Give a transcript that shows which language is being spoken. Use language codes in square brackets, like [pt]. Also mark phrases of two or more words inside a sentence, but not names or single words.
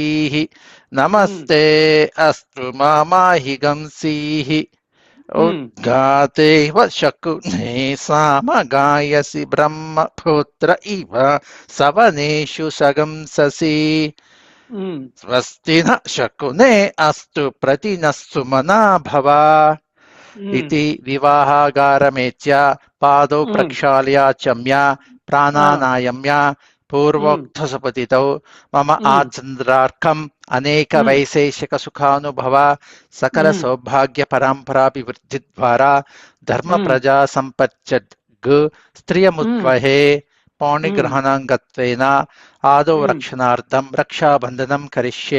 [sa] नमस्ते अस्तु मामाहिगंसि. उद्गातेव शकुने सामगायसि ब्रह्मपुत्र इव सवनेषु सगंससि. स्वस्ति न शकुने अस्तु प्रतिनस्सु मना भव. इति विवाहागारमेत्य पादौ प्रक्षाल्याचम्य प्राणानायम्य पूर्वोक्तसुपतितौ मम आचन्द्रार्कम् अनेक वैशेषिक सुखानुभव सकल सौभाग्य परम्पराभिवृद्धिद्वारा धर्म प्रजा सम्पच्चद् स्त्रियमुद्वहे पाणिग्रहणाङ्गत्वेन आदौ रक्षणार्थं रक्षाबन्धनं करिष्ये.